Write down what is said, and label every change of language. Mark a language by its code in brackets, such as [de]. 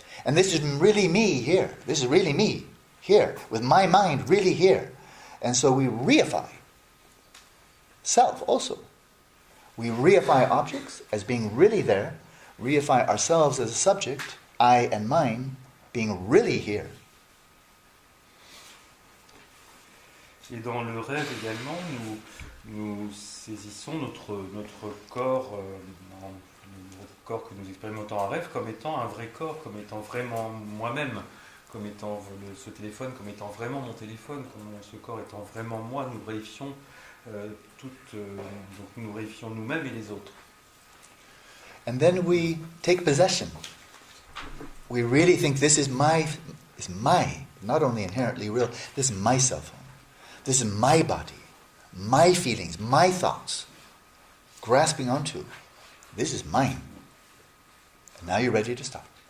[en] And this is really me here. This is really me here, with my mind really here. And so we reify self also. We reify objects as being really there, reify ourselves as a subject, I and mine, being really here. [fr] Et dans le rêve également, nous saisissons notre corps, notre corps que nous expérimentons en rêve, comme étant un vrai corps, comme étant vraiment moi-même, comme étant ce téléphone, comme étant vraiment mon téléphone, comme ce corps étant vraiment moi. Nous réifions donc nous réifions nous-mêmes et les autres. [en] And then we take possession. We really think this is my, not only inherently real, this is my cell phone. This is my body, my feelings, my thoughts. Grasping onto, this is mine. And now you're ready to stop.